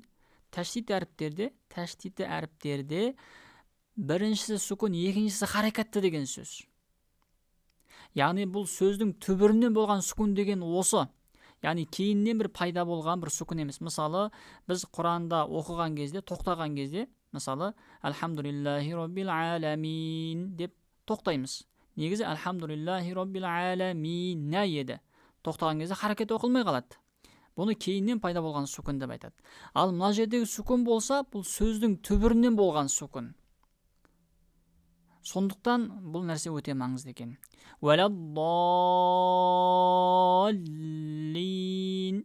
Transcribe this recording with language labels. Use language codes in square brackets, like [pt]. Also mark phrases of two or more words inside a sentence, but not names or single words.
[kk] Тәштиті әріптерде біріншісі сүкун, екіншісі харакатты деген сөз. Яғни бұл сөздің түбірінен болған сүкун деген осы. Яғни кейіннен бір пайда болған бір сүкун емес. Мысалы, біз Құранда оқыған кезде, тоқтаған кезде, мысалы, [ar] الحمد لله رب العالمين [kk] деп тоқтаймыз. Негізі [ar] الحمد لله رب العالمين [kk] нә еді. Тоқтаған кезде харакет оқылмай қалады. Бұны кейіннен пайда болған сүкун деп айтады. Ал мына жердегі сүкун болса, бұл сөздің түбірінен болған сүкун. Сондықтан бұл нәрсе өте маңызды екен. Вәләддаллин.